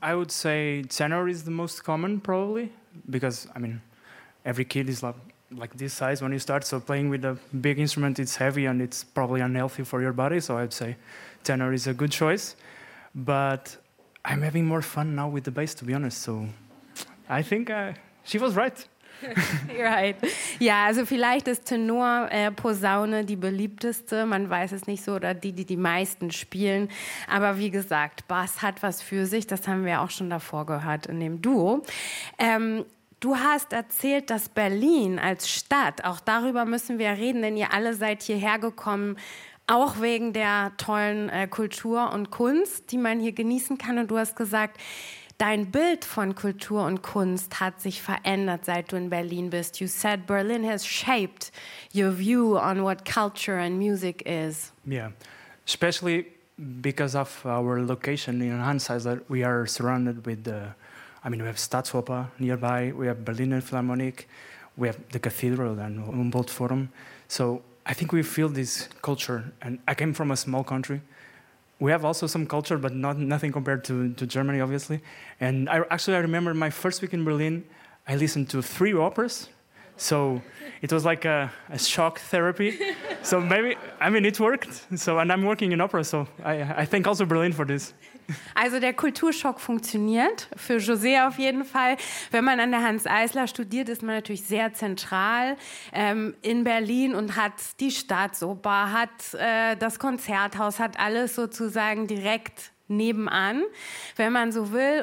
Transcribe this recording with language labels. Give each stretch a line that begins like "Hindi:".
English: I would say tenor is the most common, probably, because, I mean, every kid is like this size when you start. So playing with a big instrument, it's heavy and it's probably unhealthy for your body. So I'd say tenor is a good choice. But I'm having more fun now with the bass, to be honest. So I think she was right. Right.
German: Ja, also vielleicht ist Tenor-Posaune die beliebteste. Man weiß es nicht so, oder die meisten spielen. Aber wie gesagt, Bass hat was für sich. Das haben wir auch schon davor gehört in dem Duo. Du hast erzählt, dass Berlin als Stadt, auch darüber müssen wir reden, denn ihr alle seid hierher gekommen, auch wegen der tollen Kultur und Kunst, die man hier genießen kann. Und du hast gesagt, dein Bild von Kultur und Kunst hat sich verändert, seit du in Berlin bist.
English: You said Berlin has shaped your view on what culture and music is. Yeah, especially because of our location in Anschlusszeit, we are surrounded with we have Staatsoper nearby, we have Berliner Philharmonic, we have the Cathedral and Humboldt Forum. So I think we feel this culture, and I came from a small country. We have also some culture, but nothing compared to Germany, obviously. And I remember my first week in Berlin, I listened to three operas. So it was like a shock therapy. So maybe, I mean, it worked. So, and I'm working in opera, so I thank also Berlin for this.
German: Also der Kulturschock funktioniert, für José auf jeden Fall. Wenn man an der Hans Eisler studiert, ist man natürlich sehr zentral in Berlin und hat die Staatsoper, hat das Konzerthaus, hat alles sozusagen direkt nebenan, wenn man so will.